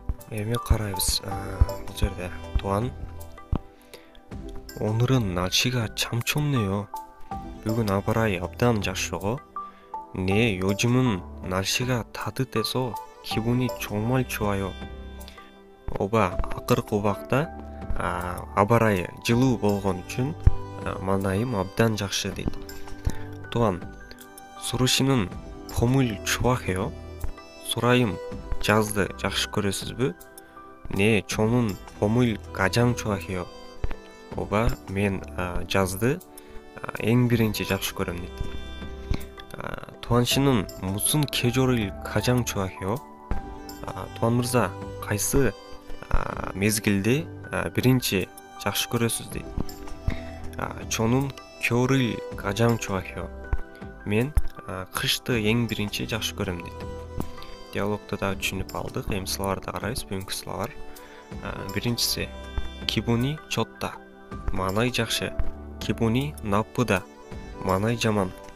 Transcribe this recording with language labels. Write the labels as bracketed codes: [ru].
[ky] Эми карайбыз. Бул жерде туан. [ko] Onuрун 날씨가 참 좋네요. [ky] Бүгүн аба ырайы абдан жакшыго. [ko] Не, 요즘은 날씨가 따뜻해서 기분이 정말 좋아요. [ky] Оба акыркы убакта аба ырайы жылуу болгон үчүн маанайым абдан жакшы дейт. [ko] Туан Сурушинин 봄을 좋아해요. [ky] Сурайым, жазды жакшы көрөсүзбү? [ko] Не, 저는 봄을 가장 좋아해요. [ky] Оба мен жазды эң биринчи жакшы көрөм дейт. [ko] Туан 씨는 무슨 계절을 가장 좋아해요? [ky] Туан мырза, кайсы мезгилди биринчи жакшы көрөсүз дейт. [ko] 저는 겨울을 가장 좋아해요. [ky] Мен кышты эң биринчи жакшы көрөм дейт. Диалогду да түшүнүп алдык. Эми сыларды карайбыз. Бүгүнкү сылар. Биринчиси кибуни чотта. Маанай жакшы. Кибуни наппыда. Маанай жаман.